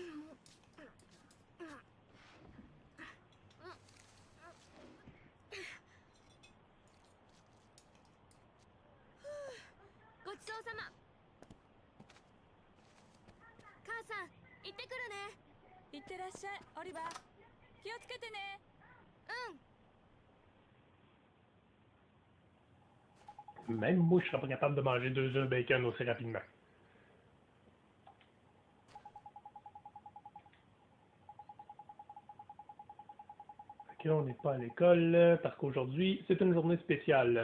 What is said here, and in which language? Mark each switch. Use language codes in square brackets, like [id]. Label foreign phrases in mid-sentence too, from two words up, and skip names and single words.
[ja] ごちそうさま母さん行ってくるねいってらっしゃいオリバー気をつけてねうん [fr] Même moi, je serais pas capable de manger 2 œufs bacon aussi rapidement. Ok, on n'est pas à l'école parce qu'aujourd'hui, c'est une journée spéciale.